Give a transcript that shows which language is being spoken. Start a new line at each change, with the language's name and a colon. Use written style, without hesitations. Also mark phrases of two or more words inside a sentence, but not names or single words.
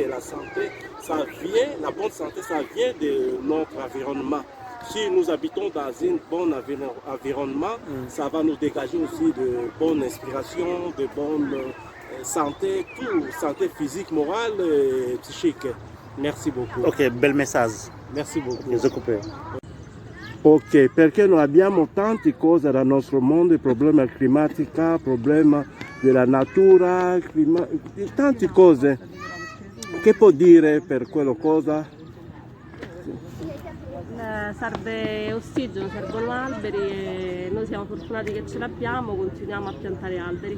French: La santé, ça vient, la bonne santé, ça vient de notre environnement. Si nous habitons dans un bon environnement, ça va nous dégager aussi de bonnes inspirations, de bonnes santé, tout, santé physique, morale et psychique. Merci beaucoup.
Italian: Ok, bel messaggio.
French: Merci beaucoup.
Italian: Ok, perché noi abbiamo tante cose nel nostro mondo, il problema climatico, il problema della natura, tante cose. Che può dire per quella cosa? Serve ossigeno, servono alberi e noi siamo fortunati che ce l'abbiamo, continuiamo a piantare alberi.